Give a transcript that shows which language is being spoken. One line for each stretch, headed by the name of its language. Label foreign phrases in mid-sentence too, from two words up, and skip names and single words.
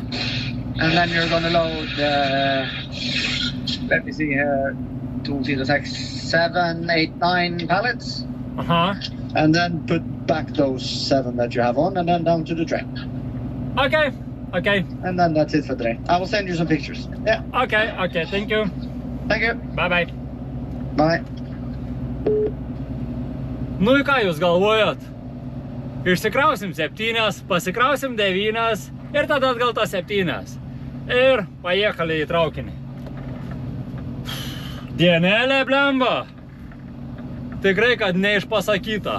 English: And then you're going to load, let me see here, 2, 4, 6, 7, 8, 9 pallets. Uh-huh. And then put back those 7 that you have on and then down to the train. Okay. Okay. And then that's it for today. I will send you some pictures. Yeah. Okay. Okay. Thank you. Thank you. Bye-bye. Bye.
Lithuanian: Nu į ką jūs galvojat? Išsikrausim 7, pasikrausim 9 ir tada atgal tas 7. Ir pajekali į traukinį. Dienelė, blemba. Tikrai, kad neišpasakyta.